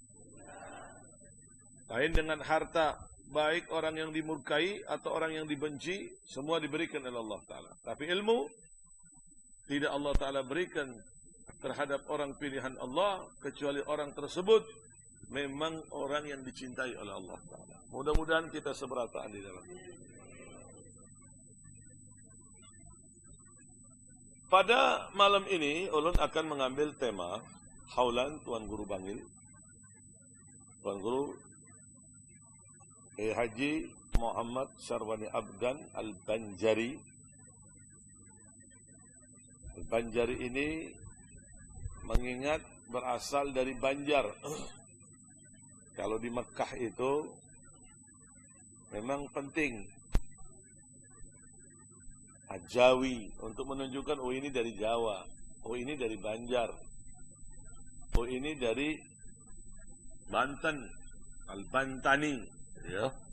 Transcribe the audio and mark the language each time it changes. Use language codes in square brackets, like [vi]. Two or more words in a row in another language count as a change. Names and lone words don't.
[id] Lain dengan harta, baik orang yang dimurkai atau orang yang dibenci, semua diberikan oleh Allah Ta'ala. Tapi ilmu tidak Allah Ta'ala berikan terhadap orang pilihan Allah, kecuali orang tersebut memang orang yang dicintai oleh Allah Ta'ala. Mudah-mudahan kita seberataan di dalam ini. Pada malam ini, ulun akan mengambil tema haulan Tuan Guru Bangil. Tuan Guru Haji Muhammad Sarwani Abdan Al-Banjari. Al-Banjari ini mengingat berasal dari Banjar. Kalau di Mekah itu memang penting Jawi untuk menunjukkan oh ini dari Jawa, oh ini dari Banjar, oh ini dari Banten, Al-Bantani, ya.